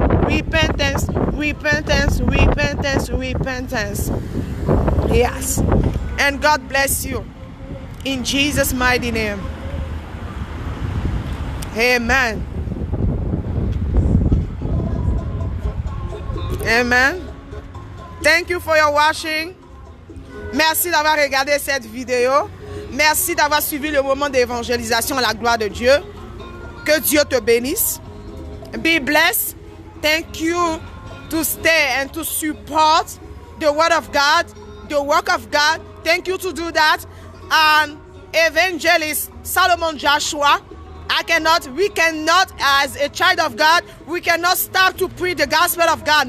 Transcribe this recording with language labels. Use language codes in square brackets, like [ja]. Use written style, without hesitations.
[en] Repentance, repentance, repentance, repentance. Yes. And God bless you. In Jesus' mighty name. Amen. Amen. Thank you for your watching. [fr] Merci d'avoir regardé cette vidéo. Merci d'avoir suivi le moment d'évangélisation à la gloire de Dieu. Que Dieu te bénisse. [en] Be blessed. Thank you to stay and to support the word of God, the work of God. Thank you to do that. And Evangelist Solomon Joshua, we cannot, as a child of God, we cannot stop to preach the gospel of God.